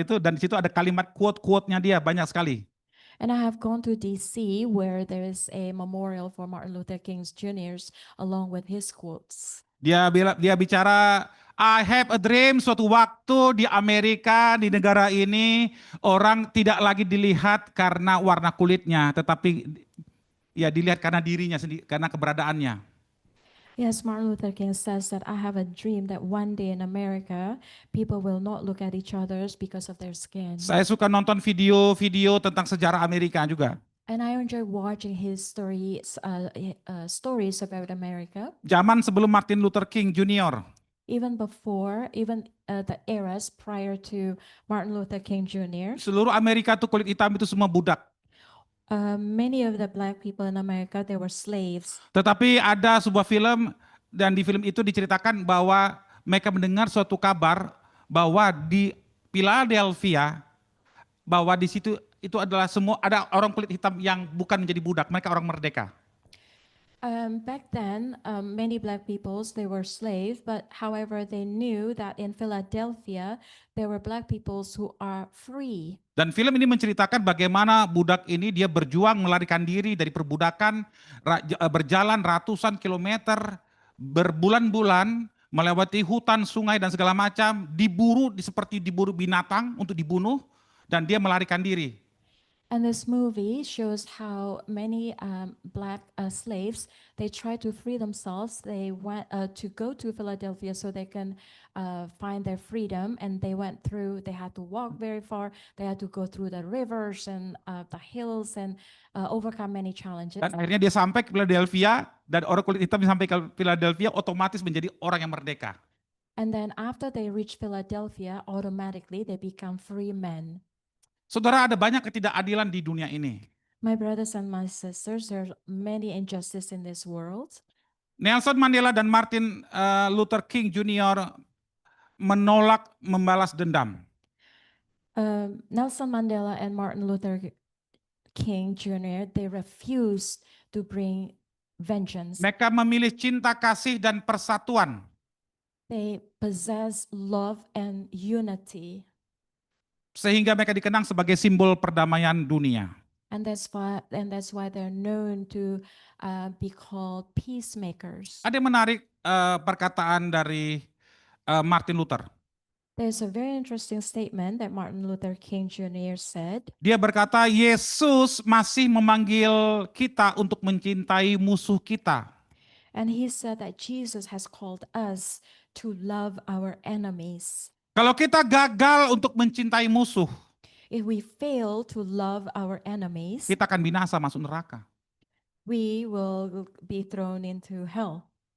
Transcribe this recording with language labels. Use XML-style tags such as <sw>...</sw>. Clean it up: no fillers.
<id>itu, dan di situ ada kalimat quote-nya dia banyak sekali.</id> <en>And I have gone to DC where there is a memorial for Martin Luther King Jr.'s along with his quotes.</en> <id>Dia bicara,</id> <en>I have a dream,</en> <id>suatu waktu di Amerika, di negara ini, orang tidak lagi dilihat karena warna kulitnya, tetapi ya dilihat karena dirinya sendiri, karena keberadaannya.</id> <en>Yes, Martin Luther King says that I have a dream that one day in America, people will not look at each other because of their skin.</en> <id>Saya suka nonton video-video tentang sejarah Amerika juga.</id> <en>And I enjoy watching his stories about America.</en> <id>Zaman sebelum Martin Luther King Jr.</id> <en>Even the eras prior to Martin Luther King Jr.</en> <id>Seluruh Amerika tuh kulit hitam itu semua budak.</id> <en>Many of the black people in America, they were slaves.</en> <id>Tetapi ada sebuah film, dan di film itu diceritakan bahwa mereka mendengar suatu kabar bahwa di Philadelphia, bahwa di situ itu adalah ada orang kulit hitam yang bukan menjadi budak, mereka orang merdeka.</id> <en>Back then, many black peoples, they were slaves, but however, they knew that in Philadelphia, there were black peoples who are free.</en> <id>Dan film ini menceritakan bagaimana budak ini dia berjuang melarikan diri dari perbudakan, berjalan ratusan kilometer, berbulan-bulan, melewati hutan, sungai dan segala macam, seperti diburu binatang untuk dibunuh, dan dia melarikan diri.</id> <en>And this movie shows how many black slaves, they tried to free themselves. They went to go to Philadelphia so they can find their freedom, and they had to walk very far. They had to go through the rivers and the hills and overcome many challenges.</en> <id>Dan akhirnya dia sampai ke Philadelphia, dan orang kulit hitam sampai ke Philadelphia otomatis menjadi orang yang merdeka.</id> <en>And then after they reach Philadelphia, automatically they become free men.</en> <id>Saudara, ada banyak ketidakadilan di dunia ini.</id> <en>My brothers and my sisters, there are many injustices in this world.</en> <id>Nelson Mandela dan Martin Luther King Jr. menolak membalas dendam.</id> <en>Nelson Mandela and Martin Luther King Jr., they refused to bring vengeance.</en> <id>Mereka memilih cinta kasih dan persatuan.</id> <en>They possess love and unity.</en> <id>Sehingga mereka dikenang sebagai simbol perdamaian dunia.</id> <en>And that's why they're known to be called peacemakers.</en> <id>Ada yang menarik perkataan dari Martin Luther.</id> <en>There's a very interesting statement that Martin Luther King Jr. said.</en> <id>Dia berkata, Yesus masih memanggil kita untuk mencintai musuh kita.</id> <en>And he said that Jesus has called us to love our enemies.</en> <id>Kalau kita gagal untuk mencintai musuh,</id> <en>if we fail to love our enemies,</en> <id>kita akan binasa masuk neraka.</id> <en>We will be thrown into hell.</en>